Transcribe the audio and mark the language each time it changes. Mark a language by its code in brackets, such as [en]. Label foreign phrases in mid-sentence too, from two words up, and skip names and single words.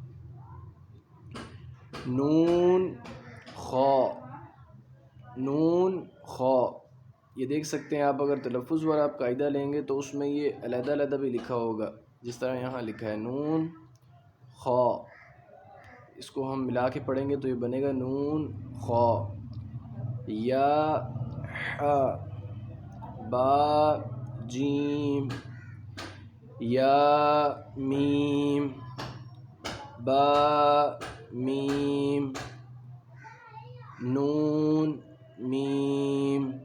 [ur] نون خا، نون خا، یہ دیکھ سکتے ہیں آپ، اگر تلفظ والا آپ قاعدہ لیں گے تو اس میں یہ علیحدہ علیحدہ بھی لکھا ہوگا، جس طرح یہاں لکھا ہے نون خا۔ اس کو ہم ملا کے پڑھیں گے تو یہ بنے گا نون خا، یا ح، با جیم، یا میم، با میم، نون میم،